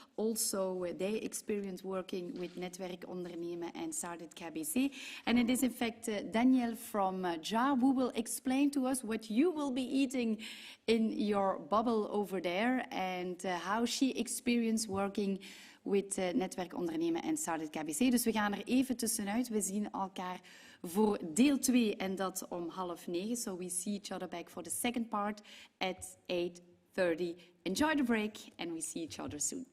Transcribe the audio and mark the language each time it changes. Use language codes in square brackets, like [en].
[en] Also, they experience working with Netwerk Ondernemen and started KBC. And it is, in fact, Danielle from Jar who will explain to us what you will be eating in your bubble over there and how she experienced working with Netwerk Ondernemen en Started KBC. [nl] Dus we gaan er even tussenuit. We zien elkaar voor deel 2 en dat om 8:30. [en] So we see each other back for the second part at 8:30. Enjoy the break and we see each other soon.